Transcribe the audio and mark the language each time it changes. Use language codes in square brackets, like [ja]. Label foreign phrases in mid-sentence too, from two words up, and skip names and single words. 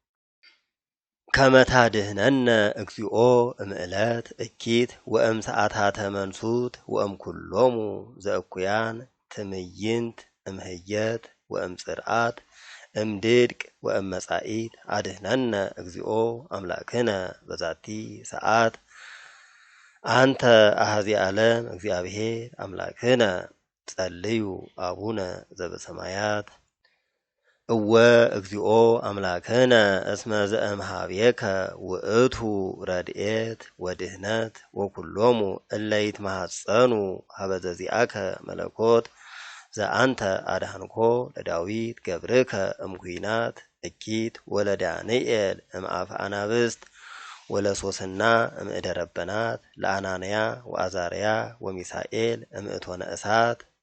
[gez] ከመ ታድኅነነ እግዚኦ እምዕለት እኪት ወእም ሰዓታተ መንሱት ወእም ኩሎሙ ዘእኩያን ትምይንት እምህየት ወእም ጽርዓት እምድድቅ ወእም መጻኢት አድኅነነ እግዚኦ አምላክነ በዛቲ ሰዓት አንተ አኀዚ ዓለም እግዚአብሔር አምላክነ ጸልዩ አቡነ ዘበሰማያት እወ እግዚኦ አምላክነ እስመ ዘእምኀቤከ ውእቱ ረድኤት ወድኅነት ወኩሎሙ እለ ይትማሐፀኑ ሀበ ዘዚአከ መለኮት ዘአንተ አድኃንኮ ለዳዊት ገብርከ እምኲናት እኪት ወለዳንኤል እምአፈ አናብስት ወለሶስና እምእደ ረበናት ለአናንያ ወአዛርያ ወሚሳኤል እምእቶነ እሳት